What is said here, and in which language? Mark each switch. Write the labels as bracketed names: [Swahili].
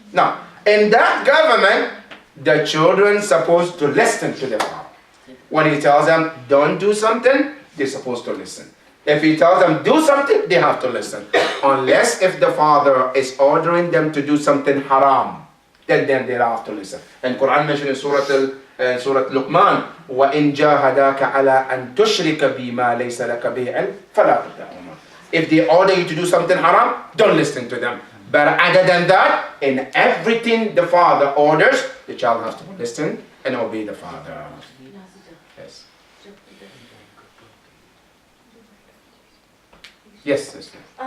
[English] Now, in that government, the children are supposed to listen to the father. When he tells them, don't do something, they're supposed to listen. If he tells them, do something, they have to listen. Unless if the father is ordering them to do something haram, then they have to listen. And Quran mentioned in Surah Luqman, [Arabic] وَإِن جَاهَدَاكَ عَلَىٰ أَن تُشْرِكَ بِمَا لَيْسَ لَكَ بِهِ عِلْمٌ فَلَا تُطِعْهُمَا. [English] If they order you to do something haram, don't listen to them. But other than that, in everything the father orders, the child has to listen and obey the father. Yes. Yes, sister.